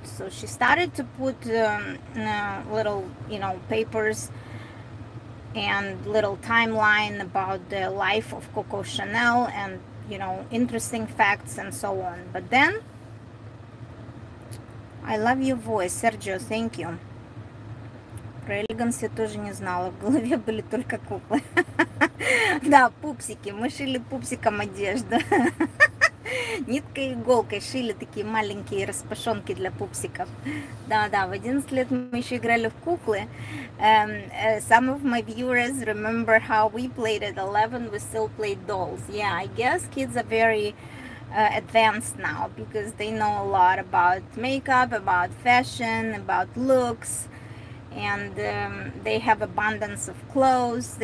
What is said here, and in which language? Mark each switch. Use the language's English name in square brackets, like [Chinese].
[English] So she started to put little, you know, papers and little timeline about the life of Coco Chanel, and you know, interesting facts and so on. But then, I love your voice, Sergio, thank you. [Russian] Про элеганс я тоже не знала, в голове были только куклы. Да, пупсики, мы шили пупсиком одежду. Ниткой и иголкой шили такие маленькие распашонки для пупсиков. Да, в 11 лет мы еще играли в куклы. [English] Some of my viewers remember how we played at 11, we still played dolls. Yeah, I guess kids are very advanced now because they know a lot about makeup, about fashion, about looks, and they have abundance of clothes.